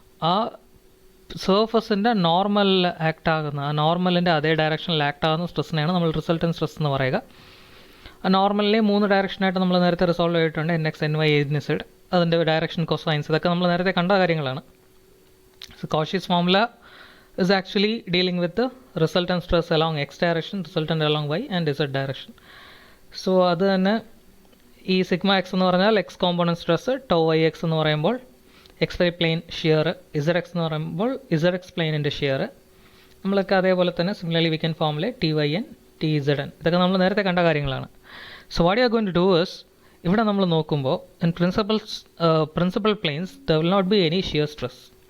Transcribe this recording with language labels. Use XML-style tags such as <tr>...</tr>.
<ml>ആ സർഫസിൻ്റെ നോർമലിൽ ആക്ട് ആകുന്ന ആ നോർമലിൻ്റെ അതേ ഡയറക്ഷനിൽ ആക്ട് ആകുന്ന സ്ട്രെസ്സിനെയാണ് നമ്മൾ റിസൾട്ടൻറ്റ് സ്ട്രെസ് എന്ന് പറയുക. ആ നോർമലിനെ 3 ഡയറക്ഷനായിട്ട് നമ്മൾ നേരത്തെ റിസോൾവ് ചെയ്തിട്ടുണ്ട്. N X, N Y, N Z. അതിൻ്റെ ഡയറക്ഷൻ കൊസൈൻസ് ഇതൊക്കെ നമ്മൾ നേരത്തെ കണ്ട കാര്യങ്ങളാണ്.</ml> <en>So Cauchy's formula is actually dealing with the resultant stress along x direction, resultant along y and z direction.</en> <ml>So അത് തന്നെ ഈ സിഗ്മ എക്സ് എന്ന് പറഞ്ഞാൽ X component stress, to Y X എന്ന് പറയുമ്പോൾ X Y plane shear, Z X എന്ന് പറയുമ്പോൾ Z X പ്ലെയിനിൻ്റെ shear. നമ്മളൊക്കെ അതേപോലെ തന്നെ</ml> <en>Similarly we can formulate T Y N, T Z N.</en> <ml>ഇതൊക്കെ നമ്മൾ നേരത്തെ കണ്ട കാര്യങ്ങളാണ്.</ml> <en>so what you are going to do is,</en> <ml>ഇവിടെ നമ്മൾ നോക്കുമ്പോൾ</ml> <en>In principal planes there will not be any shear stress.</en>